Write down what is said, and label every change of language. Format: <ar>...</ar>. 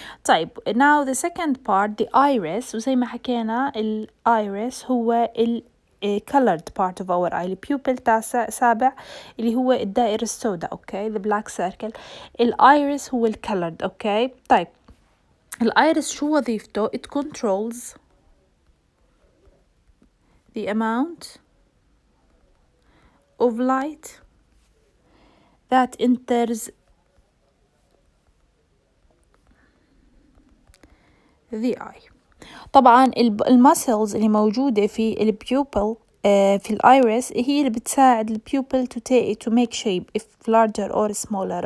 <en>طيب now the second part the iris،</en> <ar>وزي ما حكينا</ar> <en>iris هو colored part of our eye.</en> <ar>pupil سابع اللي هو الدائرة السوداء.</ar> <en>okay. the black circle. iris هو colored. okay. طيب iris</en> <ar>شو وظيفته؟</ar> <en>it controls the amount of light that enters the eye.</en> <ar>طبعا المسلز اللي موجودة في البيوبل في الايرس هي اللي بتساعد البيوبل</ar> <en>to make shape if larger or smaller.</en>